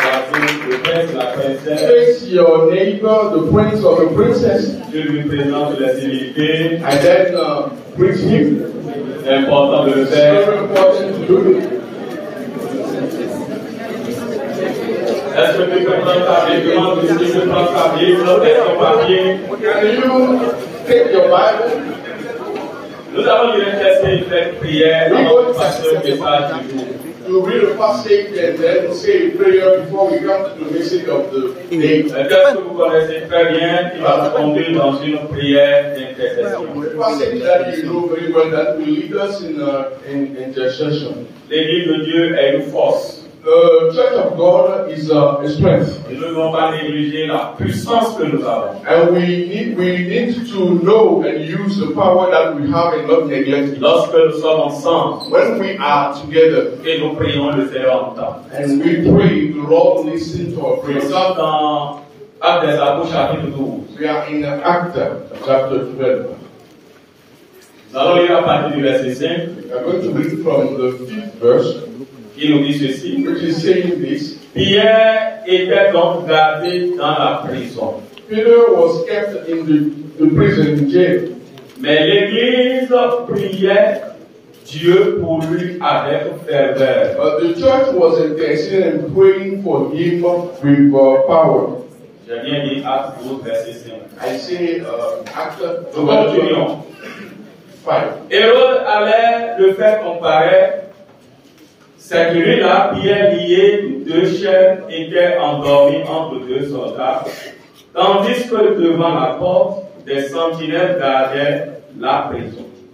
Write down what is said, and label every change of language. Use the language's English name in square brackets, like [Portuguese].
[English] your neighbor, the prince or the princess, [French] Dieu lui présente la civilité. [English] and then greet him. [French] C'est important de le [English] It's [French] faire. [English] very important to do it. [French] Est-ce que tu peux prendre ta Bible? Demande si tu peux prendre ta Bible, ton papier. [English] Can you take your Bible? [French] Nous allons lire un texte et faire une prière avant de passer au message du jour. [English] To read a passage and then say a prayer before we come to the message of the day. [French] Un texte que vous connaissez très bien, qui va nous conduire dans une prière d'intercession. [English] The passage that you know very well that will lead us in intercession. [French] L'Église de Dieu est une force. [English] The Church of God is a strength. [French] Et nous ne devons pas négliger la puissance que nous avons. [English] And we need to know and use the power that we have and not neglect it. [French] Lorsque nous sommes ensemble [English] When we are together [French] et nous prions, le Seigneur entend. [English] and we pray, the Lord listen to our [French] Nous [English] prayers. [French] sommes dans Actes des Apôtres chapitre 12. [English] We are in Acts chapter 12. [French] Nous allons lire à partir du verset 5, [English] We are going to read from the 5th verse, [French] qui nous dit ceci. [English] which is saying this. [French] Pierre était donc gardé dans la prison. [English] Peter was kept in the prison jail. [French] Mais l'Église priait Dieu pour lui avec ferveur. [English] But the church was interceding and praying for him with power. [French] J'ai bien dit Actes 12, verset 5. [English] I say Acts [French] Nous continuons. [English] 5. [French] Hérode allait le faire comparaître. Cette nuit-là, Pierre lié de deux chaînes était endormi entre deux soldats, tandis que devant la porte, des sentinelles gardaient la prison.